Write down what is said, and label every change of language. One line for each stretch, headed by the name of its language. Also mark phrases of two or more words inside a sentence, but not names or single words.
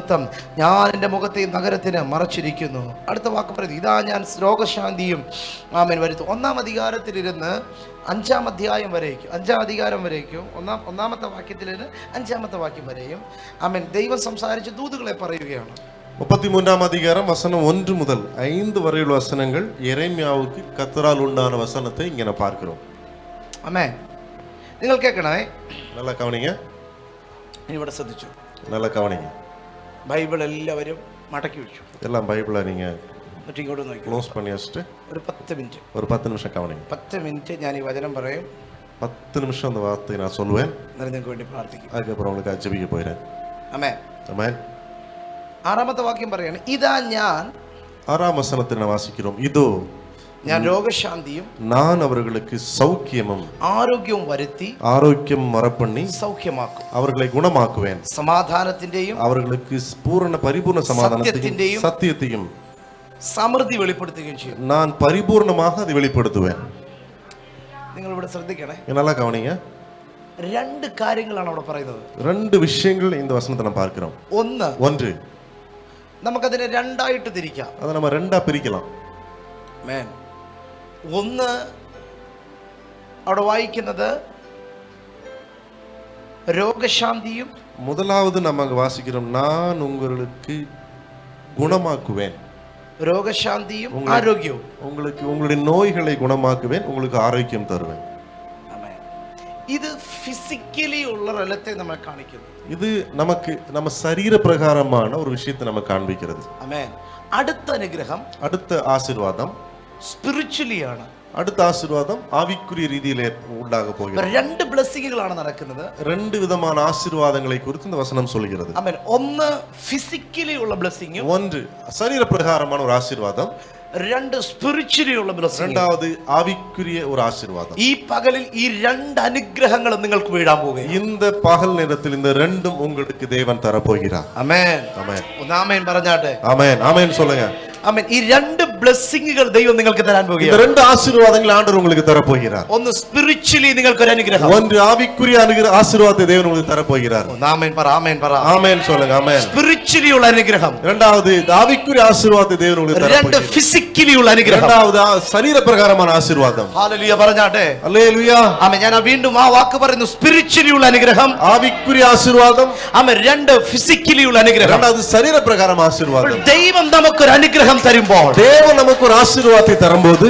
Malayalam: നിമിത്തം ഞാൻ എൻ്റെ മുഖത്തെ ഈ നഗരത്തിന് മറച്ചിരിക്കുന്നു. അടുത്ത വാക്ക് പറയുന്നത്, ഇതാ ഞാൻ രോഗശാന്തിയും ആമേൻ വരുത്തും. 1-ാം അധികാരത്തിലിരുന്ന് 5-ാം അധ്യായം വരേക്കും, 5-ാം അധികാരം വരേക്കും, ഒന്നാമത്തെ വാക്യത്തിലിരുന്ന് 5-ാമത്തെ വാക്യം വരെയും ആമേൻ ദൈവം സംസാരിച്ച ദൂതുകളെ പറയുകയാണ്.
Tamil: 33-ാം அதிகாரம் வசனம் 1 முதல் 5 வரையுள்ள வசனங்கள் எரேமியாவுக்கு கர்த்தரால் உண்டான வசனத்தை இங்க நான் பார்க்கிறோம்.
Malayalam: ആമേൻ. നിങ്ങൾ കേൾക്കണേ,
Tamil: நல்லா கவனிங்க,
Malayalam: ഇവിടെ ശ്രദ്ധിച്ചു.
Tamil: நல்லா கவனிங்க.
Malayalam: ബൈബിൾ എല്ലാവരും മടക്കി വെച്ചു.
Tamil: எல்லாம் பைபிளை நீங்க
Malayalam: എന്നിട്ട് ഇങ്ങോട്ട് നോക്കി
Tamil: க்ளோஸ் பண்ணி வச்சுட்டு
Malayalam: ഒരു 10 മിനിറ്റ്,
Tamil: ஒரு 10 நிமிஷம் கவனிங்க.
Malayalam: 10 മിനിറ്റ് ഞാൻ ഈ വചനം പറയും,
Tamil: 10 நிமிஷம் அந்த வார்த்தையை நான் சொல்லுவேன்.
Malayalam: എന്നിട്ട് നിങ്ങൾക്ക് വേണ്ടി പ്രാർത്ഥിക്കും.
Tamil: அதுக்கப்புறம் உங்களுக்கு ஜெபிக்க போயிடுறேன்.
Malayalam: ആമേൻ.
Tamil: ஆமென்.
Malayalam: 6-ാമത്തെ വാക്യം പറയാണ്, ഇതാ ഞാൻ
Tamil: 6-ஆம் வசனத்தை நான் வாசிக்கிறோம். இதோ
Malayalam: ഞാൻ രോഗശാന്തിയും
Tamil: நான் அவர்களுக்கு சௌக்கியமும்
Malayalam: ആരോഗ്യവും വരുത്തി
Tamil: ஆரோக்கியம் வரப்பண்ணி
Malayalam: സൗഖ്യമാക്കും.
Tamil: அவர்களை குணமாக்குவேன்.
Malayalam: സമാധാനത്തിന്റെയും
Tamil: அவர்களுக்கு பரிபூர்ண சமாதானத்தையும் சத்தியத்தையும்
Malayalam: സമൃദ്ധി വെളിപ്പെടുത്തുകയും ചെയ്യും.
Tamil: நான் பரிபூர்ணமாக அதை வெளிப்படுத்துவேன்.
Malayalam: നിങ്ങൾ ഇവിടെ ശ്രദ്ധിക്കണേ,
Tamil: நல்லா கவனிங்க.
Malayalam: 2 കാര്യങ്ങളാണ് അവിടെ പറയുന്നത്.
Tamil: 2 விஷயங்கள் இந்த வசனத்தை நம்ம பார்க்கிறோம். ஒன்று,
Malayalam: നമുക്കതിനെ 2ആയിട്ട് തിരിക്കാം.
Tamil: அதை நம்ம 2ஆ பிரிக்கலாம்.
Malayalam: ആമേൻ. ഒന്ന്, അവിടെ വായിക്കുന്നത് രോഗശാന്തിയും,
Tamil: முதலாவது நம்ம அங்க வாசிக்கிறோம், நான் உங்களுக்கு குணமாக்குவேன்.
Malayalam: രോഗശാന്തിയും ആരോഗ്യവും.
Tamil: உங்களுக்கு உங்களுடைய நோய்களை குணமாக்குவேன், உங்களுக்கு ஆரோக்கியம் தருவேன்.
Malayalam: ആമേൻ. ഇത് ഫിസിക്കലി ഉള്ള റലത്തെ നമ്മെ കാണിക്കുന്നു.
Tamil: இது நமக்கு நம்ம சரீர பிரகாரமான ஒரு விஷயத்தை நம்ம காண்பிக்கிறது.
Malayalam: ആമേൻ. അടുത്ത അനുഗ്രഹം,
Tamil: அடுத்த ஆசீர்வாதம்
Malayalam: സ്പിരിച്വലി ആണ്.
Tamil: அடுத்த ஆசீர்வாதம் ஆவிக்குரிய ரீதியில் உண்டாக போகிறது.
Malayalam: 2 ബ്ലെസ്സിങ്ങുകളാണ് നടക്കുന്നത്.
Tamil: 2 விதமான ஆசீர்வாதங்களை குறித்து இந்த வசனம் சொல்கிறது.
Malayalam: ആമേൻ. ഒന്ന് ഫിസിക്കലി ഉള്ള ബ്ലെസ്സിങ്ങും,
Tamil: ஒன்று சரீர பிரகாரமான ஒரு ஆசீர்வாதம்,
Malayalam: 2 സ്പിരിച്വലി ഉള്ള ബ്ലെസ്സിങ്.
Tamil: இரண்டாவது ஆவிக்குரிய ஒரு ஆசீர்வாதம்.
Malayalam: ഈ പകലിൽ ഈ 2 അനുഗ്രഹങ്ങളും നിങ്ങൾക്ക് വീഴാൻ പോകുകയാണ്.
Tamil: இந்த பகல் நேரத்தில் இந்த ரெண்டும் உங்களுக்கு தேவன் தர போகிறார்.
Malayalam: ആമേൻ.
Tamil: ஆமென்.
Malayalam: ഒന്ന് ആമേൻ പറഞ്ഞാട്ടെ.
Tamil: ஆமென். ஆமென் சொல்லுங்க.
Malayalam: ആമേൻ. ഈ 2 ബ്ലെസ്സിങ്ങുകൾ ദൈവം നിങ്ങൾക്ക് തരാൻ
Tamil: இந்த
Malayalam: പോകുകയാണ്.
Tamil: 2 ஆசீர்வாதங்கள் ஆண்டவர் உங்களுக்கு தர போகிறார்.
Malayalam: ഒന്ന് സ്പിരിച്വലി നിങ്ങൾക്ക് ഒരു അനുഗ്രഹം,
Tamil: ஒன்று ஆவிக்குரிய ஆசீர்வாதத்தை தேவன் உங்களுக்கு தர போகிறார்.
Malayalam: ഒന്ന് ആമേൻ പറ. ആമേൻ പറ.
Tamil: ஆமென் சொல்லுங்க. ஆமென்.
Malayalam: സ്പിരിച്വലി ഉള്ള അനുഗ്രഹം.
Tamil: இரண்டாவது ஆவிக்குரிய ஆசீர்வாதத்தை தேவன் உங்களுக்கு தர 2 போகிறார்.
Malayalam: ഫിസിക്കലി ഉള്ള അനുഗ്രഹം.
Tamil: இரண்டாவது சரீர பிரகாரமான ஆசீர்வாதம்.
Malayalam: ഹല്ലേലൂയ പറഞ്ഞാട്ടെ.
Tamil: அல்லேலூயா.
Malayalam: ആമേൻ. ഞാൻ വീണ്ടും ആ വാക്ക് പറയുന്നു, സ്പിരിച്വലി ഉള്ള അനുഗ്രഹം,
Tamil: ஆவிக்குரிய ஆசீர்வாதம்.
Malayalam: ആമേൻ. 2 ഫിസിക്കലി ഉള്ള അനുഗ്രഹം.
Tamil: இரண்டாவது சரீர பிரகாரம் ஆசீர்வாதம்.
Malayalam: ദൈവം നമുക്കൊരു അനുഗ്രഹം തരുമ്പോൾ,
Tamil: தேவன் நமக்கு ஒரு ஆசீர்வாதத்தை தரும்போது,